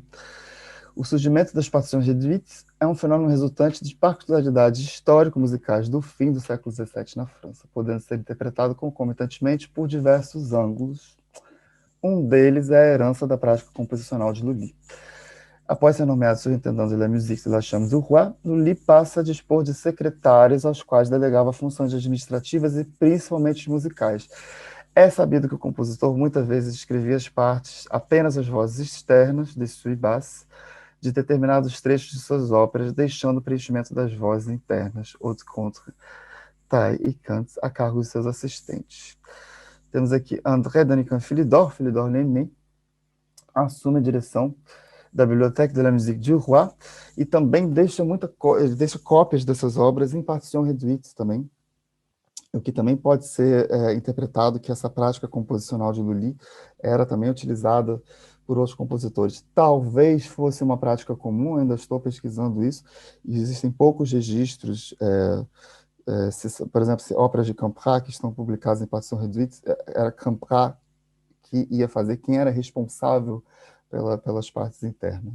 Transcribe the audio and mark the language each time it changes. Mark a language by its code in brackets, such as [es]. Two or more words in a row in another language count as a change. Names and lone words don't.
[pt] O surgimento das partições réduites é um fenômeno resultante de particularidades histórico-musicais do fim do século XVII na França, podendo ser interpretado concomitantemente por diversos ângulos. Um deles é a herança da prática composicional de Lully. Após ser nomeado [fr] surintendant de la musique de la Chambre du Roi, [pt] Lully passa a dispor de secretários aos quais delegava funções administrativas e principalmente musicais. É sabido que o compositor muitas vezes escrevia as partes, apenas as vozes externas, dessus e basse, de determinados trechos de suas óperas, deixando o preenchimento das vozes internas, [fr] haute contre, [pt] taille e cante, a cargo de seus assistentes. Temos aqui André Danican Philidor Lenné, assume a direção da Bibliothèque de la Musique du Roi e também deixa cópias dessas obras em [fr] partition réduite [pt] também, o que também pode ser interpretado que essa prática composicional de Lully era também utilizada por outros compositores. Talvez fosse uma prática comum, ainda estou pesquisando isso, e existem poucos registros, por exemplo, óperas de Campra que estão publicadas em partição réduite, era Campra que ia fazer, quem era responsável pelas partes internas.